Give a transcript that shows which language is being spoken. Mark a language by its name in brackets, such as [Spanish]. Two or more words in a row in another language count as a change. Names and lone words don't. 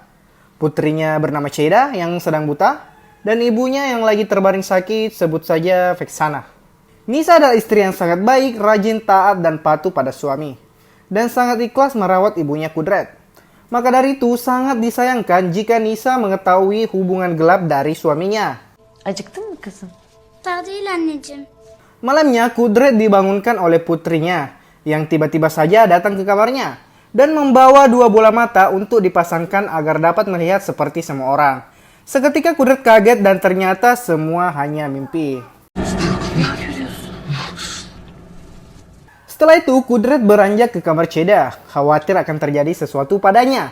[Indonesian] Putrinya bernama Ceda yang sedang buta, dan ibunya yang lagi terbaring sakit, sebut saja Vexana. Nisa adalah istri yang sangat baik, rajin, taat, dan patuh pada suami. Dan sangat ikhlas merawat ibunya Kudret. Maka dari itu, sangat disayangkan jika Nisa mengetahui hubungan gelap dari suaminya. [Turkish] Acıktın mı kızım? Daha değil anneciğim. [Indonesian] Malamnya, Kudret dibangunkan oleh putrinya, yang tiba-tiba saja datang ke kamarnya dan membawa dua bola mata untuk dipasangkan agar dapat melihat seperti semua orang. Seketika Kudret kaget dan ternyata semua hanya mimpi. Setelah itu, Kudret beranjak ke kamar Ceda, khawatir akan terjadi sesuatu padanya.